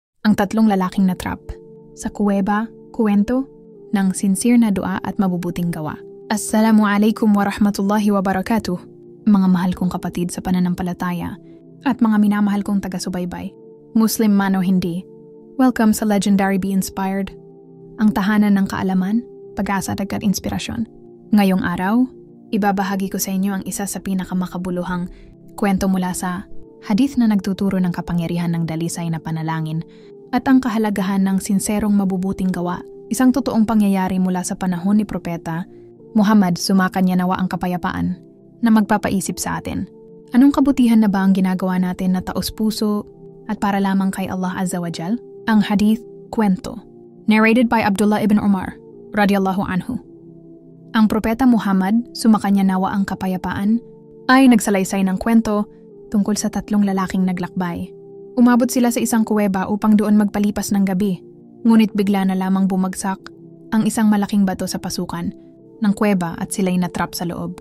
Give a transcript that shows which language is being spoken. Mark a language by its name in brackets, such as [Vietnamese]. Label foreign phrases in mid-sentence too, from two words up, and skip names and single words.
[Filipino] Ang tatlong lalaking natrap. Sa kuweba, kuwento ng sincere na dua at mabubuting gawa. [Arabic] السلام عليكم ورحمة الله وبركاته. [Filipino] Mga mahal kong kapatid sa pananampalataya at mga minamahal kong taga-subaybay, Muslim man o hindi, welcome sa Legendary Be Inspired, ang tahanan ng kaalaman, pag-asa at inspirasyon. Ngayong araw, ibabahagi ko sa inyo ang isa sa pinakamakabuluhang kwento mula sa hadith na nagtuturo ng kapangyarihan ng dalisay na panalangin at ang kahalagahan ng sinserong mabubuting gawa, isang totoong pangyayari mula sa panahon ni Propeta Muhammad, sumakanya nawa ang kapayapaan, na magpapaisip sa atin. Anong kabutihan na ba ang ginagawa natin na taos-puso at para lamang kay [Arabic] الله عز وجل? [Filipino] Ang hadith, kwento. [English] Narrated by Abdullah ibn Umar, [Arabic] رضي الله عنه. [Filipino] Ang Propeta Muhammad, sumakanya nawa ang kapayapaan, ay nagsalaysay ng kwento tungkol sa tatlong lalaking naglakbay. Umabot sila sa isang kuweba upang doon magpalipas ng gabi, ngunit bigla na lamang bumagsak ang isang malaking bato sa pasukan ng kuweba at sila'y natrap sa loob.